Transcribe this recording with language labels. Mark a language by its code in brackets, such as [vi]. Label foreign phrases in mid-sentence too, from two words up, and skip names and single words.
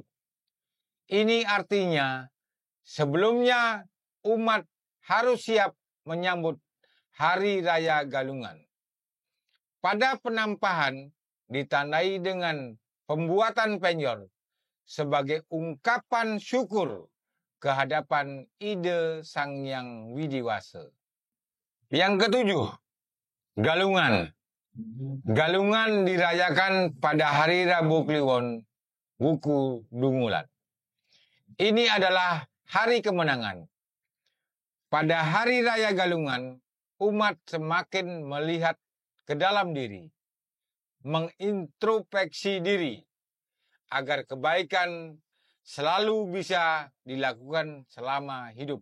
[id] Ini artinya sebelumnya umat harus siap menyambut Hari Raya Galungan. Pada penampahan ditandai dengan pembuatan penyor sebagai ungkapan syukur kehadapan ide Sang Hyang Widiwasa. Yang ketujuh, Galungan. Galungan dirayakan pada hari Rabu Kliwon, Wuku Dungulan. Ini adalah hari kemenangan. Pada hari raya Galungan, umat semakin melihat ke dalam diri, mengintrospeksi diri, agar kebaikan selalu bisa dilakukan selama hidup.